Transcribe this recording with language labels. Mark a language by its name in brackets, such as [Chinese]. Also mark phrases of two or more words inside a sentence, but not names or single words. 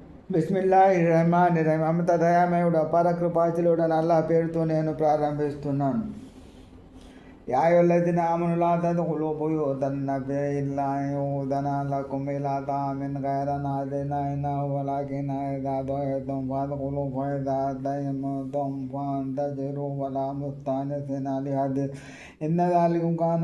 [Arabic] బిస్మిల్లాహిర్రహమానిర్రహీం. [Telugu] అమిత దయామయుడు అపార కృపాశీలుడు అల్లాహ్ పేరుతో నేను ప్రారంభిస్తున్నాను. [Arabic] يا أيها الذين آمنوا لا تدخلوا بيوت النبي إلا أن يؤذن لكم إلى طعام غير ناظرين إنه ولكن إذا دعيتم فادخلوا فإذا أتيتم فانتشروا ولا مستأنسين لحديث إن ذلكم كان